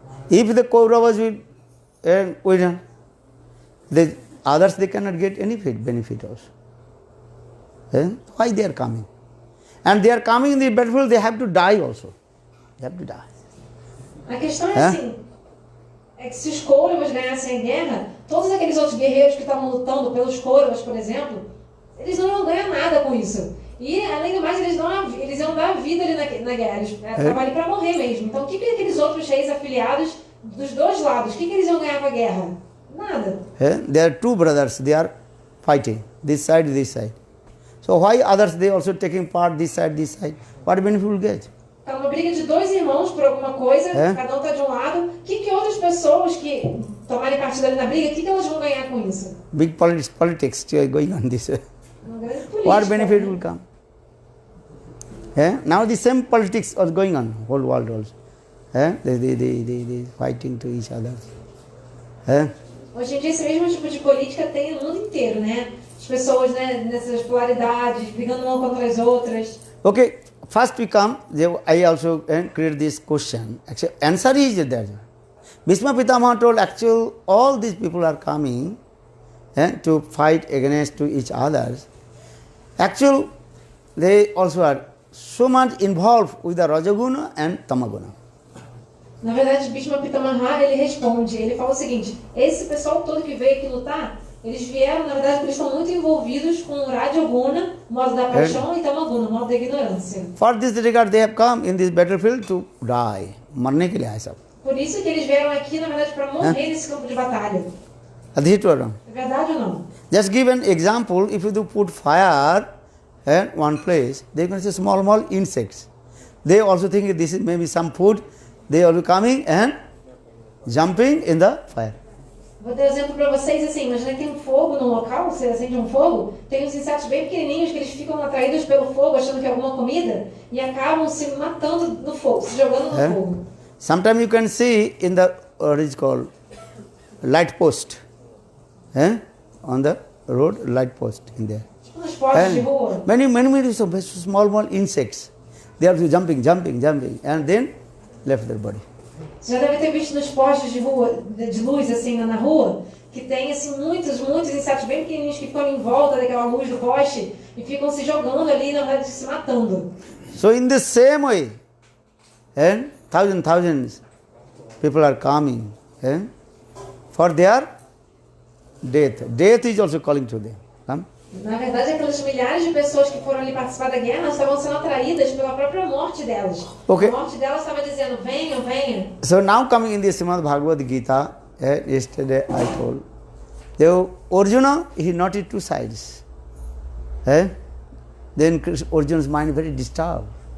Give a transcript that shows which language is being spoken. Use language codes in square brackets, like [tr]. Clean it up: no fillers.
[en] If the Kauravas will win, the others they cannot get any benefit also. Why they are coming? And they are coming in the battlefield, they have to die also. They have to die. [pt] A questão é assim, é que se os Kauravas ganhassem a guerra, todos aqueles outros guerreiros que estavam lutando pelos Kauravas, por exemplo, eles não iam ganhar nada com isso. E, além do mais, eles iam dar a vida ali na guerra. Eles estavam ali para morrer mesmo. Então, o que aqueles outros reis afiliados dos dois lados, o que eles iam ganhar com a guerra? Nada. [en] There are two brothers, they are fighting, this side, this side. So why others, they also taking part, this side, this side? What benefit will get? [pt] Tá uma briga de dois irmãos por alguma coisa, cada um tá de um lado. O que outras pessoas que tomarem partido ali na briga, o que elas vão ganhar com isso? [en] Big politics going on this way. [pt] Uma grande política. [en] What benefit will come? Now the same politics was going on, whole world also. They fighting to each other. [pt] Hoje em dia esse mesmo tipo de política tem no mundo inteiro, né? As pessoas, né, nessas polaridades, brigando uma contra as outras. [en] Okay, first we come, I also create this question. Actually, answer is there. Bhishma Pitamaha told actually all these people are coming to fight against to each others. Actually, they also are so much involved with the Rajaguna and Tamaguna. [pt] Na verdade, Bhishma Pitamaha, ele responde, ele fala o seguinte: esse pessoal todo que veio aqui lutar, eles vieram, na verdade, porque eles estão muito envolvidos com o Rajaguna, o modo da paixão, e Tamaguna, o modo da ignorância. [en] For this regard, they have come in this battlefield to die. [hi] मरने के लिए आए सब. [pt] Por isso que eles vieram aqui, na verdade, para morrer nesse campo de batalha. [en] Adhit or wrong? [pt] É verdade ou não? [en] Just give an example. If you do put fire at one place, they can see small insects. They also think this is maybe some food. They are coming and jumping in the fire. [pt] Vou dar um exemplo para vocês assim, imagina que tem um fogo no local, você acende um fogo, tem uns insetos bem pequenininhos que eles ficam atraídos pelo fogo, achando que é alguma comida, e acabam se matando no fogo, se jogando no fogo. [en] Sometimes you can see in the, what is called, light post. On the road, light post in there. [pt] Tipo nos postes de rua. [en] Many small insects. They are jumping, and then left their body. [pt] Você já deve ter visto nos postes de rua, de luz assim na rua, que tem assim muitos insetos bem pequenininhos que ficam em volta daquela luz do poste e ficam se jogando ali, na verdade, se matando. [en] So in the same way, and thousands people are coming for their death. Death is also calling to them. [pt] Na verdade, aquelas milhares de pessoas que foram ali participar da guerra estavam sendo atraídas pela própria morte delas. [en] Okay. [pt] A morte delas estava dizendo, venham, venham. [en] So now coming in the Srimad Bhagavad Gita, yesterday I told, Arjuna, he noted two sides. Then Arjuna's mind very disturbed.